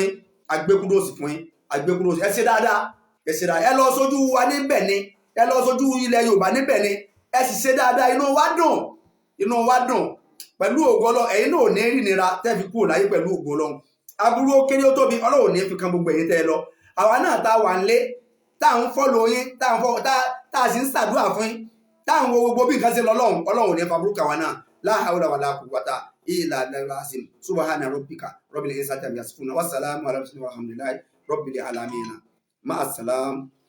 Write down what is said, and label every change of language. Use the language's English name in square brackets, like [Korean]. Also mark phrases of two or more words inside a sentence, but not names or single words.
[Yoruba] yín agbẹ́kúdòsì ẹ ṣe dáadáa ẹ lọ sojú wa níbẹ̀ ni ẹ lọ sojú ilẹ̀ Yorùbá níbẹ̀ ni ẹ sì ṣe dáadáa inú wa dùn pẹ̀lú ògo Ọlọ́run ẹ̀yin náà ò ní rí nira tẹ́ fi kúrò láyé pẹ̀lú ògo Ọlọ́run aburú ó kéré ó tóbi Ọlọ́run ò ní fi kan gbogbo ẹ̀yin tẹ́ ẹ lọ àwa náà tá a wà ń lé tá à ń fọ́lọ̀ yín tá a sì ń ṣàdúrà fún yín tá à ń wo gbogbo bí nǹkan ṣe lọ Ọlọ́run ò ní fa burúkú àwa náà [Arabic] لا حول ولا قوة إلا بالله سبحان ربك رب العزة عما يصفون وسلام على المرسلين والحمد لله رب العالمين مع السلام.